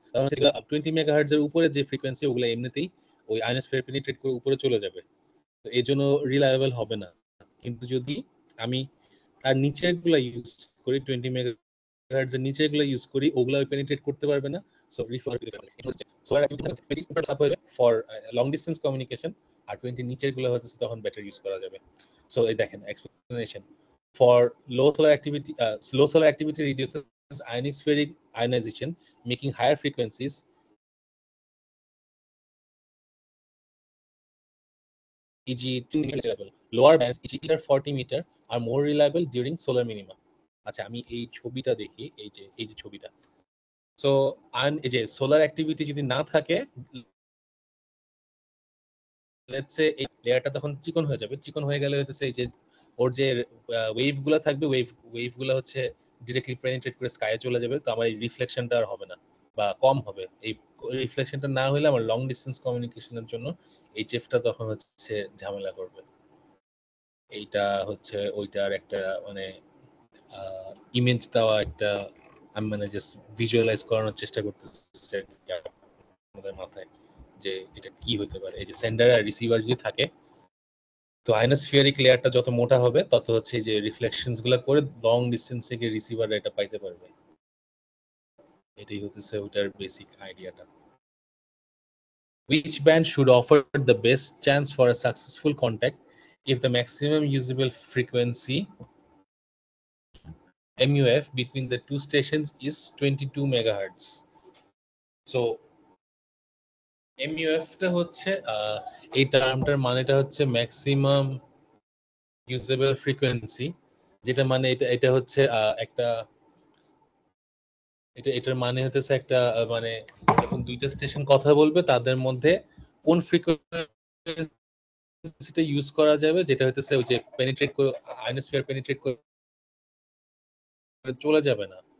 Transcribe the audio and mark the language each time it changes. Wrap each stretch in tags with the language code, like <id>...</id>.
<bn>তখন 20 মেগাহার্টজ এর উপরে যে ফ্রিকোয়েন্সি ওগুলো এমনিতেই ওই আয়নোস্ফিয়ার পেনিট্রেট করে উপরে চলে যাবে, তো এই জন্য রিলায়েবল হবে না। কিন্তু যদি আমি তার নিচের গুলা ইউজ করি 20 মেগাহার্টজ এর নিচের গুলা ইউজ করি, ওগুলা পেনিট্রেট করতে পারবে না। So solar activity for long distance communication, আর 20 নিচের গুলা হচ্ছে তখন বেটার ইউজ করা যাবে। সো এই দেখেন explanation</bn> <en>for low solar activity reduces ionospheric ionization, making higher frequencies e.g. lower bands e.g. 40 meter are more reliable during solar minima.</en> <bn>আচ্ছা আমি এই ছবিটা দেখি, এই যে ছবিটা। সো এই যে সোলার অ্যাক্টিভিটি যদি না থাকে লেটস সে এই লেয়ারটা তখন চিকন হয়ে যাবে। চিকন হয়ে গেলে হচ্ছে এই যে ওর যে ওয়েভ গুলো থাকবে, ওয়েভ গুলো হচ্ছে ডিরেক্টলি পেনিট্রেট করে স্কাইয়ে চলে যাবে। তো আমার এই রিফ্লেকশনটা আর হবে না বা কম হবে। এই রিফ্লেকশনটা না হলে আমার লং ডিসটেন্স কমিউনিকেশনের জন্য এইচএফটা তখন হচ্ছে ঝামেলা করবে। এইটা হচ্ছে ওইটার একটা মানে ইমেজ দেওয়া একটা, আমি মানে জাস্ট ভিজুয়ালাইজ করানোর চেষ্টা করতেছি আপনাদের মাথায় যে এটা কি হতে পারে। এই যে সেন্ডার আর রিসিভার যদি থাকে, তো আয়নোস্ফিয়ারিক লেয়ারটা যত মোটা হবে তত হচ্ছে যে রিফ্লেকশনস গুলো করে লং ডিসটেন্স থেকে রিসিভার এটা পাইতে পারবে। এটাই হচ্ছে ওটার বেসিক আইডিয়াটা।</bn> <en>which band should offer the best chance for a successful contact if the maximum usable frequency MUF between the two stations is 22 megahertz?</en> <bn>So MUF টা হচ্ছে এই টার্মটার মানেটা হচ্ছে ম্যাক্সিমাম ইউজেবল ফ্রিকোয়েন্সি, যেটা মানে এটা হচ্ছে একটা এটার মানে হচ্ছে একটা মানে যখন দুইটা স্টেশন কথা বলবে তাদের মধ্যে কোন ফ্রিকোয়েন্সিটা ইউজ করা যাবে, যেটা হচ্ছে ওই যে পেনিট্রেট করে আয়নোস্ফিয়ার পেনিট্রেট করে চলে যাবে না।</bn>